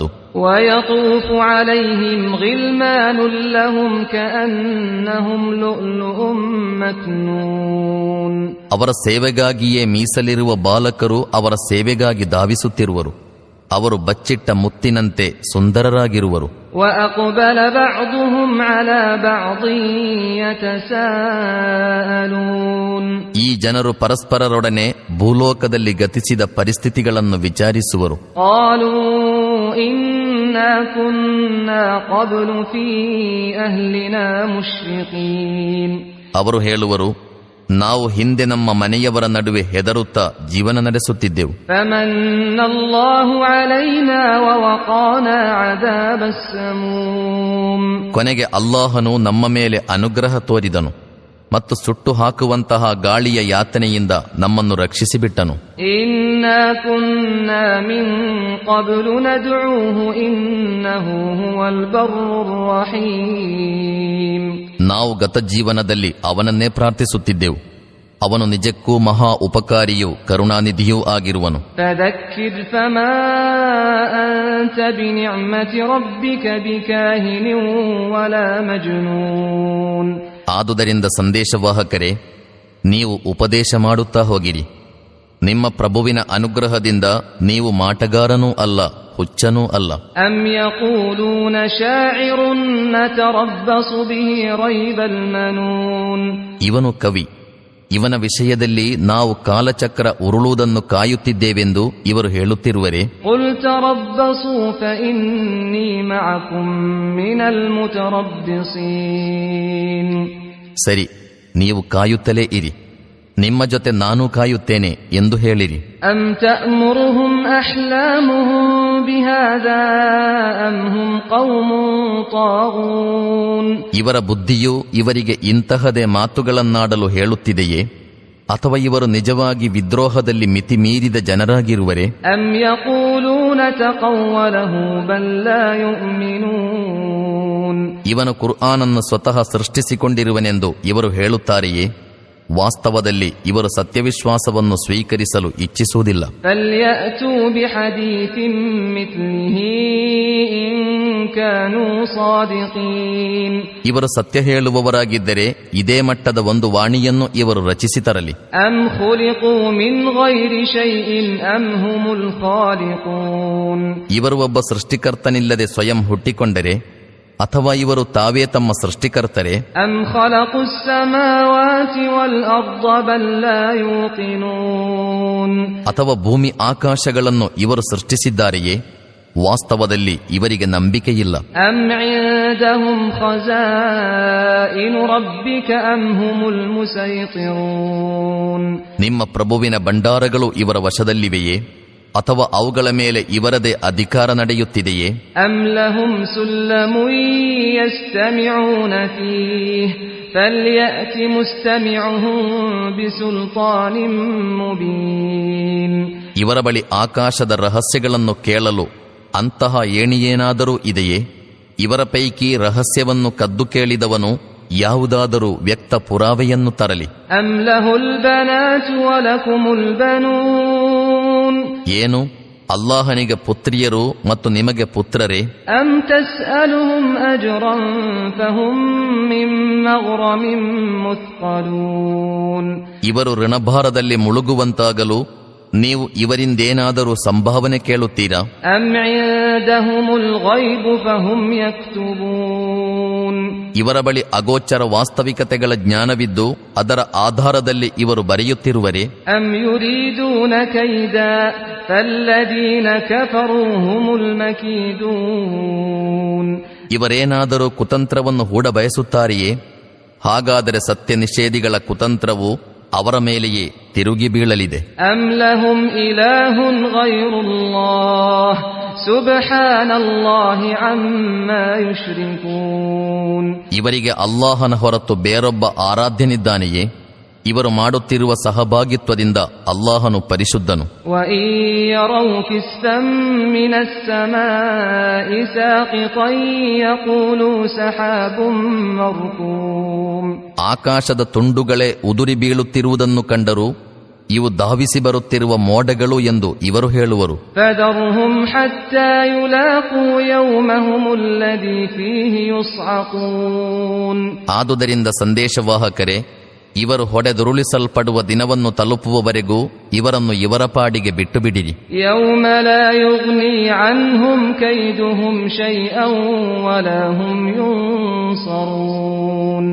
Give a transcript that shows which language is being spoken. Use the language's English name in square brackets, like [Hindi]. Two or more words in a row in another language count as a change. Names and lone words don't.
[Arabic] ويطوف عليهم غلمان لهم كأنهم لؤلؤ مكنون, [Kannada] ಅವರ ಸೇವೆಗಾಗಿಯೇ ಮೀಸಲಿರುವ ಬಾಲಕರು ಅವರ ಸೇವೆಗಾಗಿ ಧಾವಿಸುತ್ತಿರುವರು ಅವರು ಬಚ್ಚಿಟ್ಟ ಮುತ್ತಿನಂತೆ ಸುಂದರರಾಗಿರುವರು. [Arabic] وأقبل بعضهم على بعض يتساءلون. [Kannada] ಈ ಜನರು ಪರಸ್ಪರರೊಡನೆ ಭೂಲೋಕದಲ್ಲಿ ಗತಿಸಿದ ಪರಿಸ್ಥಿತಿಗಳನ್ನು ವಿಚಾರಿಸುವರು. [Arabic] قالوا إنا كنا قبل في أهلنا مشفقين. [Kannada] ಅವರು ಹೇಳುವರು, ನಾವು ಹಿಂದೆ ನಮ್ಮ ಮನೆಯವರ ನಡುವೆ ಹೆದರುತ್ತಾ ಜೀವನ ನಡೆಸುತ್ತಿದ್ದೆವು. [Arabic] فمن الله علينا ووقانا عذاب السموم. [Kannada] ಕೊನೆಗೆ ಅಲ್ಲಾಹನು ನಮ್ಮ ಮೇಲೆ ಅನುಗ್ರಹ ತೋರಿದನು ಮತ್ತು ಸುಟ್ಟು ಹಾಕುವಂತಹ ಗಾಳಿಯ ಯಾತನೆಯಿಂದ ನಮ್ಮನ್ನು ರಕ್ಷಿಸಿಬಿಟ್ಟನು. [Arabic] إنا كنا من قبل ندعوه إنه هو البر الرحيم. [Kannada] ನಾವು ಗತ ಜೀವನದಲ್ಲಿ ಅವನನ್ನೇ ಪ್ರಾರ್ಥಿಸುತ್ತಿದ್ದೆವು. ಅವನು ನಿಜಕ್ಕೂ ಮಹಾ ಉಪಕಾರಿಯೂ ಕರುಣಾನಿಧಿಯೂ ಆಗಿರುವನು. [Arabic] فذكر فما أنت بنعمة ربك بكاهن ولا مجنون. [Kannada] ಆದುದರಿಂದ ಸಂದೇಶವಾಹಕರೇ, ನೀವು ಉಪದೇಶ ಮಾಡುತ್ತಾ ಹೋಗಿರಿ. ನಿಮ್ಮ ಪ್ರಭುವಿನ ಅನುಗ್ರಹದಿಂದ ನೀವು ಮಾಟಗಾರನೂ ಅಲ್ಲ, ಹುಚ್ಚನೂ ಅಲ್ಲ. [Arabic] أم يقولون شاعر نتربص به ريب المنون. [Kannada] ಇವನು ಕವಿ, ಇವನ ವಿಷಯದಲ್ಲಿ ನಾವು ಕಾಲಚಕ್ರ ಉರುಳುವುದನ್ನು ಕಾಯುತ್ತಿದ್ದೇವೆಂದು ಇವರು ಹೇಳುತ್ತಿರುವರೆ. [Arabic] قل تربصوا فإني معكم من المتربصين. [Kannada] ಸರಿ, ನೀವು ಕಾಯುತ್ತಲೇ ಇರಿ, ನಿಮ್ಮ ಜೊತೆ ನಾನೂ ಕಾಯುತ್ತೇನೆ ಎಂದು ಹೇಳಿರಿ. [Arabic] أم تأمرهم أحلامهم بهذا أم هم قوم طاغون. [Kannada] ಇವರ ಬುದ್ಧಿಯು ಇವರಿಗೆ ಇಂತಹದೇ ಮಾತುಗಳನ್ನಾಡಲು ಹೇಳುತ್ತಿದೆಯೇ, ಅಥವಾ ಇವರು ನಿಜವಾಗಿ ವಿದ್ರೋಹದಲ್ಲಿ ಮಿತಿ ಮೀರಿದ ಜನರಾಗಿರುವರೆ. [Arabic] أم يقولون تقوله بل لا يؤمنون. [Kannada] ಇವನು ಕುರ್ಆನನ್ನು ಸ್ವತಃ ಸೃಷ್ಟಿಸಿಕೊಂಡಿರುವನೆಂದು ಇವರು ಹೇಳುತ್ತಾರೆಯೇ, ವಾಸ್ತವದಲ್ಲಿ ಇವರು ಸತ್ಯವಿಶ್ವಾಸವನ್ನು ಸ್ವೀಕರಿಸಲು ಇಚ್ಛಿಸುವುದಿಲ್ಲ. [Arabic] فليأتوا بحديث مثله إن كانوا صادقين. [Kannada] ಇವರು ಸತ್ಯ ಹೇಳುವವರಾಗಿದ್ದರೆ ಇದೇ ಮಟ್ಟದ ಒಂದು ವಾಣಿಯನ್ನು ಇವರು ರಚಿಸಿ ತರಲಿ. [Arabic] أم خلقوا من غير شيء أم هم الخالقون. [Kannada] ಇವರು ಒಬ್ಬ ಸೃಷ್ಟಿಕರ್ತನಿಲ್ಲದೆ ಸ್ವಯಂ ಹುಟ್ಟಿಕೊಂಡರೆ, ಅಥವಾ ಇವರು ತಾವೇ ತಮ್ಮ ಸೃಷ್ಟಿಕರ್ತರೆ. [Arabic] أم خلقوا السماوات والأرض بل لا يوقنون. [Kannada] ಅಥವಾ ಭೂಮಿ ಆಕಾಶಗಳನ್ನು ಇವರು ಸೃಷ್ಟಿಸಿದ್ದಾರೆಯೇ, ವಾಸ್ತವದಲ್ಲಿ ಇವರಿಗೆ ನಂಬಿಕೆಯಿಲ್ಲ. [Arabic] أم عندهم خزائن ربك أم هم المسيطرون. [Kannada] ನಿಮ್ಮ ಪ್ರಭುವಿನ ಭಂಡಾರಗಳು ಇವರ ವಶದಲ್ಲಿವೆಯೇ, ಅಥವಾ ಅವುಗಳ ಮೇಲೆ ಇವರದೇ ಅಧಿಕಾರ ನಡೆಯುತ್ತಿದೆಯೇ? [Arabic] أم لهم سلم يستمعون فيه فليأت مستمعهم بسلطان مبين. [Kannada] ಇವರ ಬಳಿ ಆಕಾಶದ ರಹಸ್ಯಗಳನ್ನು ಕೇಳಲು ಅಂತಹ ಏಣಿಯೇನಾದರೂ ಇದೆಯೇ? ಇವರ ಪೈಕಿ ರಹಸ್ಯವನ್ನು ಕದ್ದು ಕೇಳಿದವನು ಯಾವುದಾದರೂ ವ್ಯಕ್ತ ಪುರಾವೆಯನ್ನು ತರಲಿ. [Arabic] أم له البنات ولكم البنون. [Kannada] ಏನು, ಅಲ್ಲಾಹನಿಗೆ ಪುತ್ರಿಯರು ಮತ್ತು ನಿಮಗೆ ಪುತ್ರರೇ? [Arabic] أم تسألهم أجرا فهم من مغرم مثقلون. [Kannada] ಇವರು ಋಣಭಾರದಲ್ಲಿ ಮುಳುಗುವಂತಾಗಲು ನೀವು ಇವರಿಂದೇನಾದರೂ ಸಂಭಾವನೆ ಕೇಳುತ್ತೀರಾ? [Arabic] أم عندهم الغيب فهم يكتبون. [Kannada] ಇವರ ಬಳಿ ಅಗೋಚರ ವಾಸ್ತವಿಕತೆಗಳ ಜ್ಞಾನವಿದ್ದು ಅದರ ಆಧಾರದಲ್ಲಿ ಇವರು ಬರೆಯುತ್ತಿರುವರೆ? [Arabic] أم يريدون كيدا فالذين كفروا هم المكيدون. [Kannada] ಇವರೇನಾದರೂ ಕುತಂತ್ರವನ್ನು ಹೂಡ ಬಯಸುತ್ತಾರೆಯೇ? ಹಾಗಾದರೆ ಸತ್ಯ ನಿಷೇಧಿಗಳ ಕುತಂತ್ರವು ಅವರ ಮೇಲೆಯೇ ತಿರುಗಿ ಬೀಳಲಿದೆ. [Arabic] أم لهم إله غير الله سبحان الله عما يشركون. [Kannada] ಇವರಿಗೆ ಅಲ್ಲಾಹನ ಹೊರತು ಬೇರೊಬ್ಬ ಆರಾಧ್ಯನಿದ್ದಾನೆಯೇ? ಇವರು ಮಾಡುತ್ತಿರುವ ಸಹಭಾಗಿತ್ವದಿಂದ ಅಲ್ಲಾಹನು ಪರಿಶುದ್ಧನು. [Arabic] وإن يروا كسفا من السماء ساقطا يقولوا سحاب مركوم. [Kannada] ಆಕಾಶದ ತುಂಡುಗಳೇ ಉದುರಿ ಬೀಳುತ್ತಿರುವುದನ್ನು ಕಂಡರೂ ಇವು ಧಾವಿಸಿ ಬರುತ್ತಿರುವ ಮೋಡಗಳು ಎಂದು ಇವರು ಹೇಳುವರು. [Arabic] فذرهم حتى يلاقوا يومهم الذي فيه يصعقون. [Kannada] ಆದುದರಿಂದ ಸಂದೇಶವಾಹಕರೇ, ಇವರು ಹೊಡೆದುರುಳಿಸಲ್ಪಡುವ ದಿನವನ್ನು ತಲುಪುವವರೆಗೂ ಇವರನ್ನು ಇವರ ಪಾಡಿಗೆ ಬಿಟ್ಟು ಬಿಡಿರಿ. [Arabic] يوم لا يغني عنهم كيدهم شيئا ولا هم ينصرون.